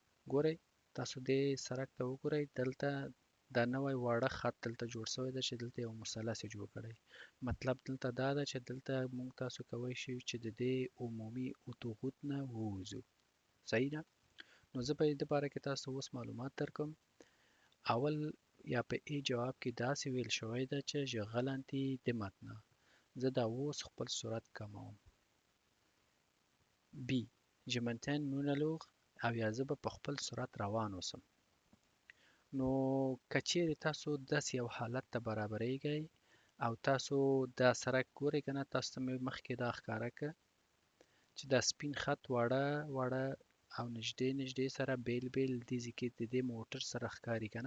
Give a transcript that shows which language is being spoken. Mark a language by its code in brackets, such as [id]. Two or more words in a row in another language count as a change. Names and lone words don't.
[ps] ګورئ، تاسو دې سرک ته وګورئ. دلته دا نوی واړه خط دلته جوړ شوی ده چې دلته یو مثلث یې جوړ کړی. مطلب دلته دا ده چې دلته موږ تاسو کولی شو چې د دې عمومي اتوغوت نه ووځو. صحیح ده؟ نو زه په دې باره کې تاسو اوس معلومات درکوم. اول یا په ای جواب کې داسې ویل شوی ده چې [fr] je ralentis dès maintenant. [ps] زه دا اوس خپل سرعت کموم. بی [fr] je maintiens mon allure، [ps] او یا زه به په خپل سرعت روان اوسم. نو که چیرې تاسو داسې یو حالت ته برابریږئ او تاسو دا سرک ګورئ که نه، تاسو ته مې مخکې دا ښکاره کړه چې دا سپین خط واړه واړه او نږدې سره بیل دې کې د دې موټر سره ښکاري که نه.